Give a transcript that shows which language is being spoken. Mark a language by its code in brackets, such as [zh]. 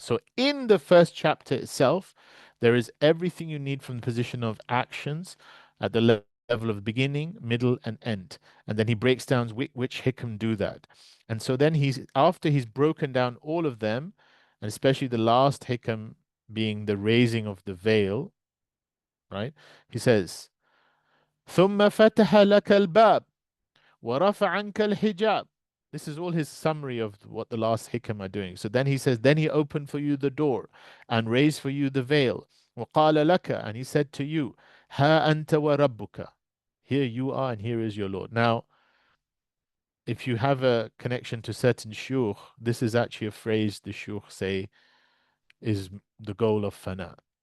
[en] So in the first chapter itself, there is everything you need from the position of actions at the level of beginning, middle, and end. And then he breaks down which hikam do that. And so then after he's broken down all of them, and especially the last hikam being the raising of the veil, right? He says, [ar] ثُمَّ فَتَحَ لَكَ الْبَابِ وَرَفَعَ عَنْكَ الْحِجَابِ. [en] This is all his summary of what the last hikam are doing. So then he says, then he opened for you the door and raised for you the veil. [ar] وَقَالَ لَكَ, [en] and he said to you, [ar] هَا أَنْتَ وَرَبُّكَ. [en] Here you are and here is your Lord. Now, if you have a connection to certain shuyukh, this is actually a phrase the shuyukh say is the goal of fana.